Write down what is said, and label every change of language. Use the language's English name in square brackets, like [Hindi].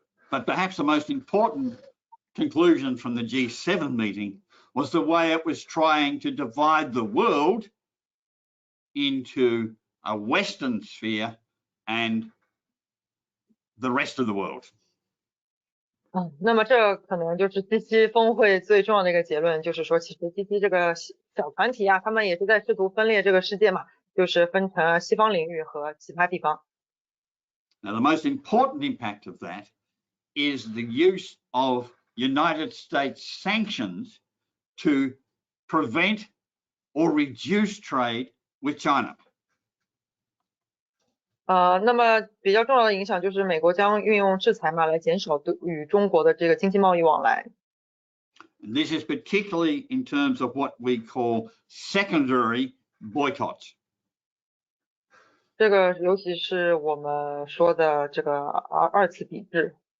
[English] But perhaps the most important conclusion from the G7 meeting was the way it was trying to divide the world into a Western sphere and the rest of the world. [Chinese] 那么这可能就是 G7 峰会最重要的一个结论，就是说其实 G7 这个小团体他们也是在试图分裂这个世界嘛，就是分成西方领域和其他地方。 [English] Now the most important impact of that is the use of United States sanctions to prevent or reduce trade with China. [Chinese] 那么比较重要的影响就是美国将运用制裁嘛，来减少与中国的这个经济贸易往来。 [English] And this is particularly in terms of what we call secondary boycotts. [Chinese] 这个尤其是我们说的这个二次抵制。